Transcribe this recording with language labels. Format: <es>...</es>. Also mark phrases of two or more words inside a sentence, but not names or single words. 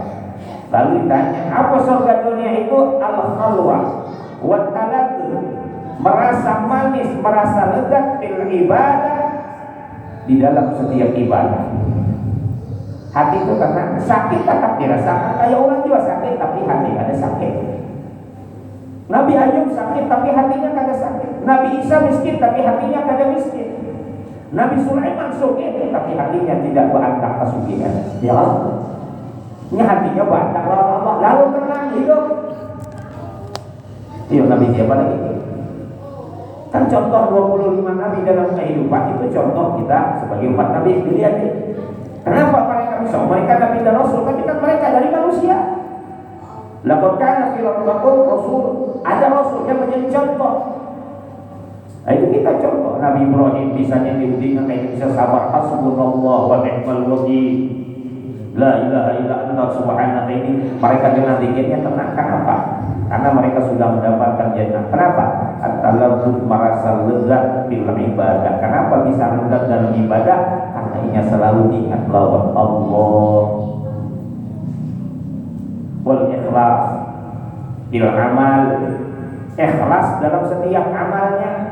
<id>Lalu ditanya, apa surga dunia itu?</id> <ar>Al-khalwah wa talaqu,</ar> <id>merasa manis, merasa lezat</id> <ar>bil ibadah,</ar> <id>di dalam setiap ibadah. Hati itu karena sakit tetap dirasakan. Kayak orang juga sakit tapi hati ada sakit.</id> <bjn>Nabi Ayub sakit tapi hatinya kada sakit. Nabi Isa miskin tapi hatinya kada miskin. Nabi Sulaiman sugih tapi hatinya tidak berantak kesugihan. Ya Allah. Ini hatinya berantak lawan Allah, lalu tenang hidup.</bjn> <id>Iya, Nabi siapa lagi? Kan contoh 25 Nabi dalam kehidupan itu contoh kita sebagai umat Nabi. Dilihat nih. Kenapa mereka bisa? Mereka Nabi dan Rasul, tapi kan mereka dari manusia.</id> <ar>Laqad kana fi rabbikum rasul.</ar> <id>Ada rasul yang menjadi contoh. Nah, itu kita contoh. Nabi Ibrahim bisanya diujikan kayak bisa sabar,</id> <ar>hasbunallah wa ni'mal wakil. La ilaha illa anta subhanaka.</ar> <id>Ini mereka dengan dikirnya tenang. Kenapa? Karena mereka sudah mendapatkan jannah. Kenapa? At-talaqu merasa lezat</id> <ar>bil ibadah.</ar> <id>Kenapa bisa lezat dalam ibadah?</id> <bjn>Karena ia selalu ingat lawan Allah.</bjn> <ar>Wal ikhlas bil amal,</ar> <id>ikhlas dalam setiap amalnya.</id>